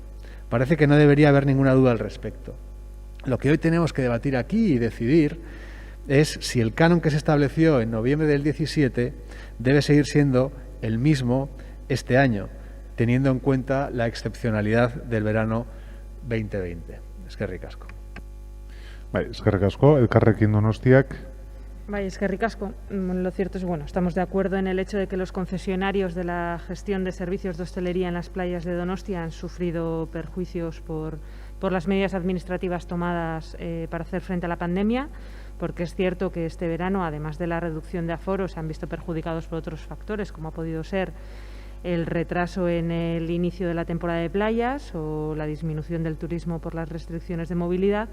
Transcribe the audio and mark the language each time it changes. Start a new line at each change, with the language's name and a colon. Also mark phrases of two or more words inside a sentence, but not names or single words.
Spanish: Parece que no debería haber ninguna duda al respecto. Lo que hoy tenemos que debatir aquí y decidir es si el canon que se estableció en noviembre del 17 debe seguir siendo el mismo este año, teniendo en cuenta la excepcionalidad del verano 2020.
Basque: Eskerrik asko. Eskerrik asko, Elkarrekin Donostiak. Eskerrik asko.
Spanish: Lo cierto es, bueno, estamos de acuerdo en el hecho de que los concesionarios de la gestión de servicios de hostelería en las playas de Donostia han sufrido perjuicios por las medidas administrativas tomadas para hacer frente a la pandemia, porque es cierto que este verano, además de la reducción de aforos, se han visto perjudicados por otros factores, como ha podido ser el retraso en el inicio de la temporada de playas o la disminución del turismo por las restricciones de movilidad.